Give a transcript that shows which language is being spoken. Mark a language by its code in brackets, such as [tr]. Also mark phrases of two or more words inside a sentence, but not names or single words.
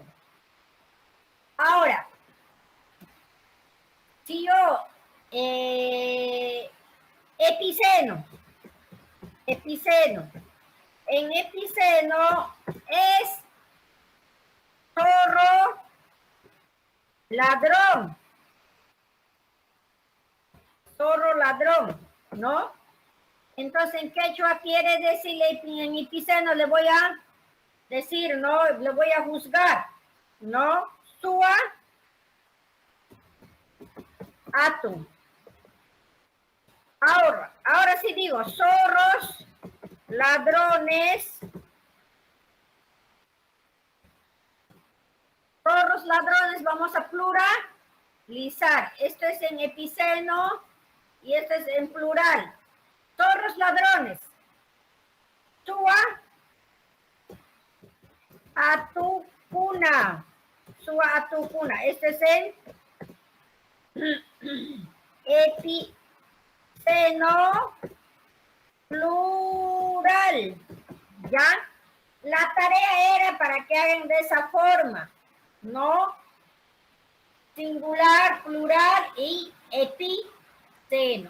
[es] Ahora, si yo epiceno, en epiceno es zorro ladrón, ¿no? Entonces en quechua quiere decir, en epiceno le voy a decir, no, le voy a juzgar, ¿no? [qu] Sua atu. [es] Ahora sí digo, zorros, ladrones, vamos a pluralizar. Esto es en epiceno y esto es en plural. Zorros, ladrones. [qu] Sua atukuna. Sua atukuna. [es] Este es en epiceno plural. ¿Ya? La tarea era para que hagan de esa forma, ¿no? Singular, plural y epiceno.